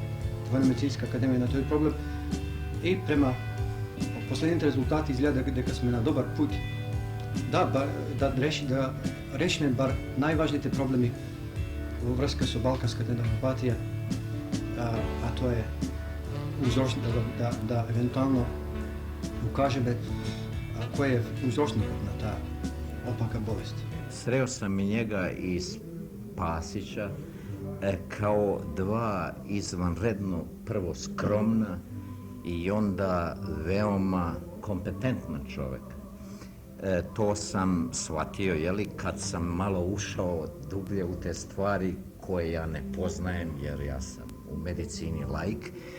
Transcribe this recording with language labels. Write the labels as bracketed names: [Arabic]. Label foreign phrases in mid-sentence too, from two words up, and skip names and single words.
[Macedonian] Военно-медицинска академија на тој проблем и према последните резултати изгледа дека сме на добар пут да решиме бар најважните проблеми во врска со балканската енцефалопатија, а тоа е да евентуално укажеме кој е узрочникот на таа опака болест. [Serbian] Sreo sam i njega i Spasića kao dva izvanredno, prvo skromna i onda veoma kompetentna čovjeka. To sam shvatio, kad sam malo ušao dublje u te stvari koje ja ne poznajem, jer ja sam u medicini laik.